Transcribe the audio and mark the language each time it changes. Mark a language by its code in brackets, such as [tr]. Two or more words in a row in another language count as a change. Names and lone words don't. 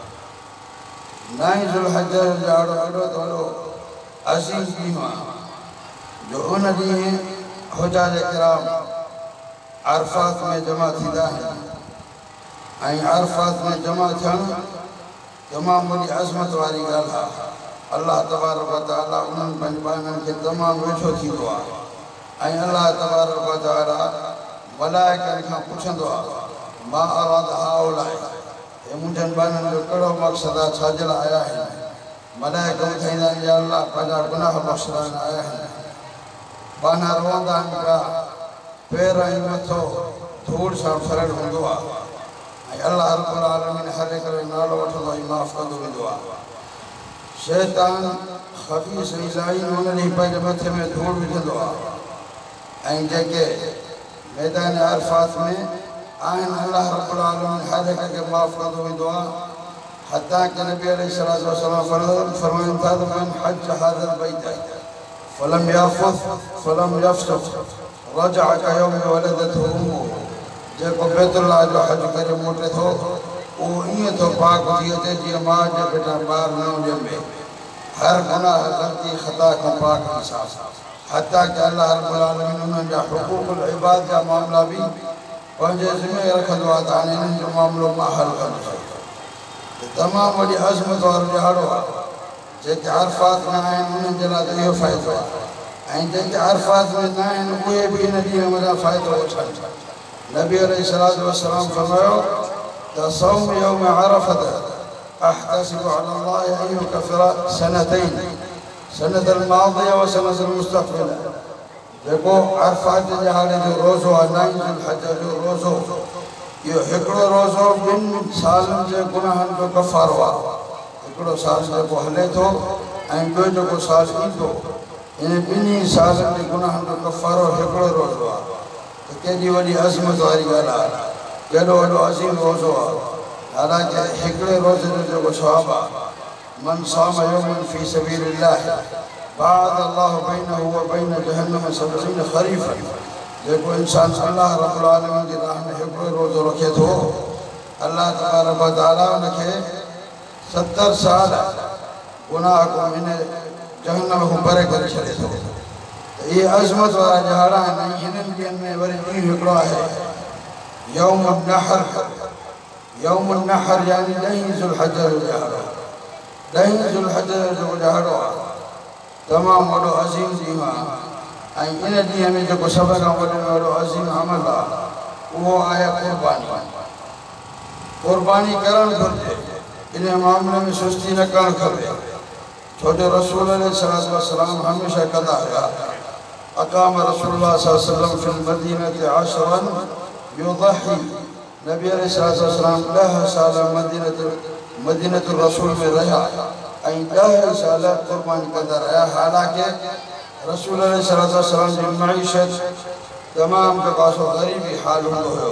[sd] 9 ज़ुल्हज्जा जो ॾियारो एॾो त वॾो अज़ीम ॾींहुं आहे जो उन ॾींहुं हुजाज किराम अरफ़ात में जमा थींदा आहिनि ऐं अरफ़ात में जमा थियणु तमामु वॾी अज़मत वारी ॻाल्हि आहे। अल्लाह [ar] تبارك وتعالى [sd] उन्हनि पंहिंजनि खे तमामु वेठो थींदो आहे ऐं अल्लाह [ar] تبارك وتعالى [sd] मलाइकनि खां पुछंदो आहे [ar] ما أراد هؤلاء, [sd] हे मुंहिंजनि ॿारनि जो कहिड़ो मक़सदु आहे, छाजे लाइ आया आहिनि। मलाइका ॿुधाईंदा आहिनि या अल्लाह पंहिंजा गुनाह बख़्शण आया आहिनि। बाना रोअंदा आहिनि पिया, पेर ऐं मथो धूड़ सां भरियलु हूंदो आहे ऐं अल्लाह [ar] رب العالمين [sd] हर हिक जो नालो वठंदो ऐं माफ़ कंदो वेंदो आहे। शैतान ख़बीस ऐं लाइन उन ॾींहुं पंहिंजे मथे में धूड़ विझंदो आहे ऐं जेके मैदान अरफ़ात में आहिनि अल्लाह [ar] رب العالمين [sd] हर हिक खे माफ़ कंदो वेंदो आहे। [ar] हता कि नबी عليه الصلاة والسلام [sd] फरमाइनि था त [ar] من حج هذا البيت فلم يرفث فلم يفسق رجع كيوم ولدته أمه, [sd] जेको बैतुल्लाह जो हज करे मोटे थो उहो ईअं थो पाक थी अचे जीअं माउ जे पेटां ॿारु नओं ॼमे, हर गुनाह ग़लती ख़ता खां पाक हिसाब। हता कि अल्लाह [ar] رب العالمين [sd] उन्हनि जा हुक़ूक़ुल इबाद जा मामला बि पंहिंजे ज़िमे रखंदो आहे त हाणे हिननि जो मामिलो मां हल कंदुसि। तमामु वॾी अज़मत वारो ॾियारो आहे। जेके अरफ़ात में आहिनि उन्हनि जे लाइ त इहो फ़ाइदो आहे ऐं जेके अरफ़ात में न आहिनि उहे बि हिन ॾींहं वॾा फ़ाइदो वठनि। [ar] نبي عليه الصلاة والسلام [sd] फरमायो त [ar] صوم يوم عرفة أحتسب على الله أن يكفر سنتين السنة الماضية والسنة المستقبلة, [sd] जेको अरफ़ात जे ॾियारे जो रोज़ो आहे 9 ज़ुल्हज्जा जो रोज़ो, इहो हिकिड़ो रोज़ो 2 सालनि जे गुनाहनि जो कफ़ारो आहे। हिकिड़ो साल जेको हले थो ऐं ॿियो जेको साल ईंदो, इन 2 सालनि जे गुनाहनि जो कफ़ारो हिकिड़ो रोज़ो आहे। त केॾी वॾी अज़मत वारी ॻाल्हि आहे, केॾो वॾो अज़ीम रोज़ो आहे। हालांकि हिकिड़े रोज़े जो जेको सवाबु आहे, [ar] من صام يوما في سبيل الله باعد الله بينه وبين جهنم 70 خريفا, [sd] जेको इंसान अल्लाह रब्बुल आलमीन जी राह में हिकिड़ो रोज़ो रखे थो, अल्लाह तबारक व तआला उनखे 70 साल गुनाह को हिन जहन्नम खां परे करे छॾे थो। त इहे अज़मत वारा ॾियारा आहिनि। हिननि ॾींहंनि में वरी ॾींहुं हिकिड़ो आहे [ar] يوم نحر, يوم نحر [sd] यानी 10 ज़ुल्हज्जा जो ॾियारो। 10 ज़ुल्हज्जा जो ॾियारो आहे, तमामु वॾो अज़ीम ॾींहुं आहे ऐं इन ॾींहं में जेको सभ खां वॾे में वॾो अज़ीम अमल आहे उहो आहे क़ुर्बानी। क़ुर्बानी करणु घुरिजे, इन मामले में सुस्ती न करणु खपे, छो जो रसूल [ar] عليه الصلاة والسلام [sd] हमेशह कंदा हुआ। [ar] أقام رسول الله صلى الله عليه وسلم في المدينة عشرا يضحي, [sd] नबी [ar] عليه الصلاة والسلام [sd] 10 साल [ar] مدينة الرسول [sd] में रहिया ऐं 10 साल क़ुर्बानी कंदा रहिया। हालांकि रसूल [ar] عليه الصلاة والسلام [sd] जी मईशत तमामु जेको आहे सो ग़रीबी हाल हूंदो हुयो।